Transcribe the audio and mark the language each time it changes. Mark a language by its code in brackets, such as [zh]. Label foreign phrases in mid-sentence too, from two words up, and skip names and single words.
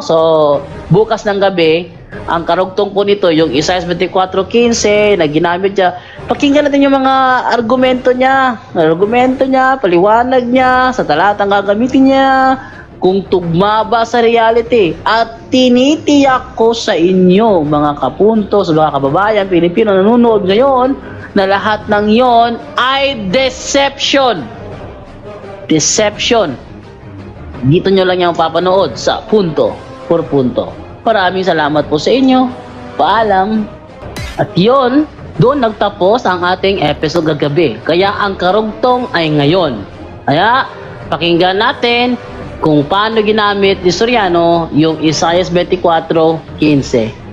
[tl] So, bukas ng gabi, ang karugtong po nito, yung Isaiah 24:15 na ginamit niya, pakinggan natin yung mga argumento niya, paliwanag niya, sa talatang gagamitin niya, kung tugma ba sa reality. At tinitiyak ko sa inyo, mga kapuntos, mga kababayan, Pilipino nanonood ngayon, na lahat ng yon ay deception. Deception. Dito nyo lang yung papanood sa [es] punto por punto. [tl] Maraming salamat po sa inyo. Paalam. At yon, doon nagtapos ang ating episode kagabi. Kaya ang karugtong ay ngayon. Kaya pakinggan natin kung paano ginamit ni Soriano yung Isaiah 24:15.